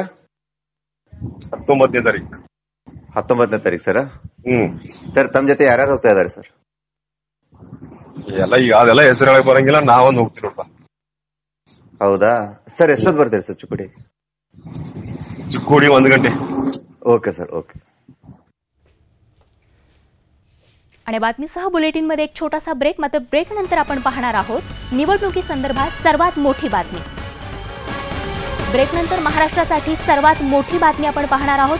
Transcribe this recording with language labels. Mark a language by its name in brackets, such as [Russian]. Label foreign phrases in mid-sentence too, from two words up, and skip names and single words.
[Kannada] 19ನೇ ತಾರೀಕು। 19ನೇ ತಾರೀಕು ಸರ್? ಸರ್ ತಮ್ಮ ಜೊತೆ ಯಾರ್ಯಾರು ಹೋಗ್ತಾ ಇದ್ದಾರೆ ಸರ್? ಎಲ್ಲ ಈಗ ಅದೆಲ್ಲ ಹೆಸರು ಹೇಳಕ್ ಬರಂಗಿಲ್ಲ, ನಾವೊಂದು ಹೋಗ್ತೀನಪ್ಪ। ಹೌದಾ ಸರ್? ಎಷ್ಟೊತ್ತು ಬರ್ತೀರಿ ಸರ್ ಚಿಕ್ಕೋಡಿ? ಚಿಕ್ಕೋಡಿ 1 ಗಂಟೆ। [English] okay sir, okay. [Marathi] आणि बातमीसह बुलेटिनमध्ये एक छोटासा ब्रेक, मात्र ब्रेक नंतर आपण पाहणार आहोत निवडणुकीसंदर्भात सर्वात मोठी बातमी। ब्रेक नंतर महाराष्ट्रासाठी सर्वात मोठी बातमी आपण पाहणार आहोत।